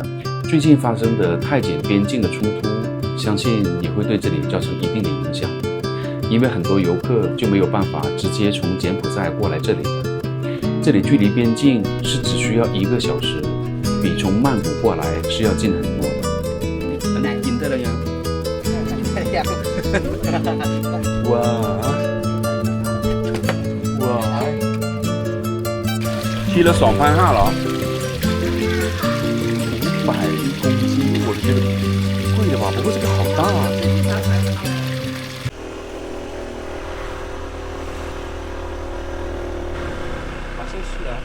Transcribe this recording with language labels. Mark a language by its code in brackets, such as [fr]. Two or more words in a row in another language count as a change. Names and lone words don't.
[zh] 最近发生的泰柬边境的冲突，相信也会对这里造成一定的影响，因为很多游客就没有办法直接从柬埔寨过来这里了。这里距离边境是只需要1个小时，比从曼谷过来是要近很多的。 [th] อันไหนกินได้แล้วยัง 哇 [zh] 哇，踢了2.5%了，500公斤，我觉得贵了吧？不过这个好大啊！好像是啊，